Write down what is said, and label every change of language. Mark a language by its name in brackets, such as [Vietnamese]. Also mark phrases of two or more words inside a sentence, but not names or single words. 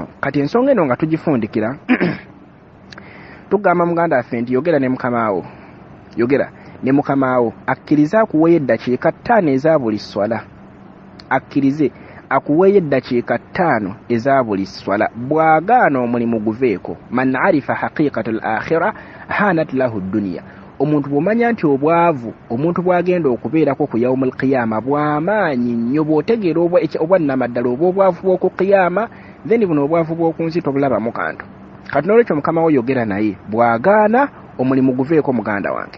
[Ganda] Kati ensonga eno nga tugifundikira tugamba muganda waffe nti yogera ne mukamaawo akkirize akuweeyo eddakiika 5 eza buli swala. Akkirize akuweeyo eddakiika 5 eza buli swala. Bw'agaana omulimu guveeko. [Arabic] من عرف حقيقة الآخرة هانت له الدنيا. [Ganda] Omuntu bw'omanya nti obwavu omuntu bw'agenda okubeerako ku [Arabic] يوم القيامة [Ganda] bw'amaanyi nnyo, bw'otegeera obwannamaddala oba obwavu bw'oku qiyama, then buno obwavu bw'oku nsi tobulabamu kantu. Kati n'olwekyo mukama wo yogera naye, bw'agaana omulimu guveeko muganda wange.